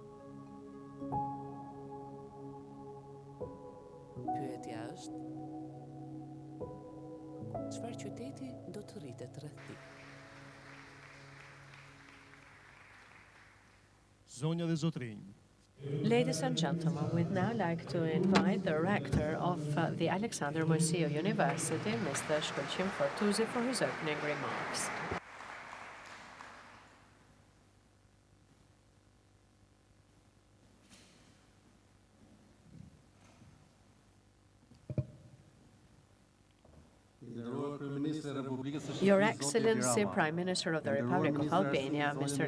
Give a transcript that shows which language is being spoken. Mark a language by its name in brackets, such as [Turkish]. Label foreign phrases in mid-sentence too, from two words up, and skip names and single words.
[Albanian] Pyetja është çfarë qyteti do të rritet rreth tij. Zonja dhe zotrinj. [English] Ladies and gentlemen, we'd now like to invite the rector of the Aleksandër Moisiu University, Mr. Shkëlqim Fortuzi, for his opening remarks. Your Excellency, Prime Minister of the Republic of Albania, Mr.